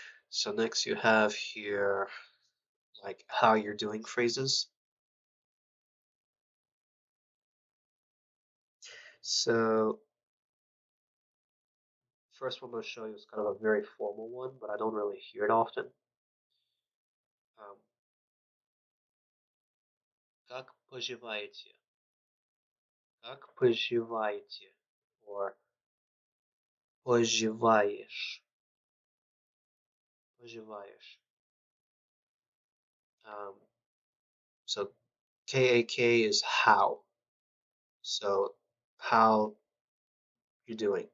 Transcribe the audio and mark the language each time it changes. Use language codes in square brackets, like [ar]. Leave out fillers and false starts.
[en] So next you have here like how you're doing phrases. So first one I'm going to show you is kind of a very formal one, but I don't really hear it often. [ru] Um, Как поживаете? Как поживаете? [en] Or [ru] поживаешь? Поживаешь. [en] So KAK is how. So how you're doing.